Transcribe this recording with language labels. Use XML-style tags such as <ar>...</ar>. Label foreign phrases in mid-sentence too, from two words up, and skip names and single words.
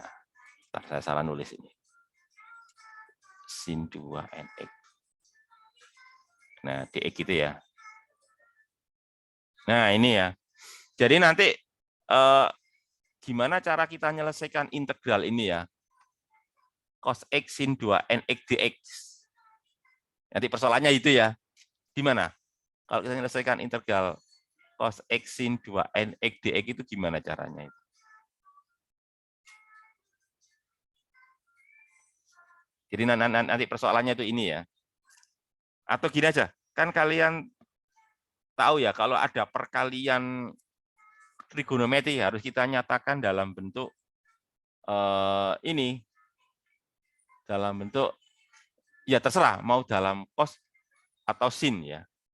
<id>Bentar, saya salah nulis ini. Sin 2NX. Nah, DX gitu ya. Nah, ini ya. Jadi nanti gimana cara kita menyelesaikan integral ini ya? Cos X sin 2NX dx. Nanti persoalannya itu ya. Gimana? Kalau kita menyelesaikan integral cos X sin 2NX dx itu gimana caranya itu? Jadi nanti persoalannya itu ini ya. Atau gini aja, kan kalian tahu ya kalau ada perkalian trigonometri harus kita nyatakan dalam bentuk ini, dalam bentuk ya terserah mau dalam cos atau sin ya.</id>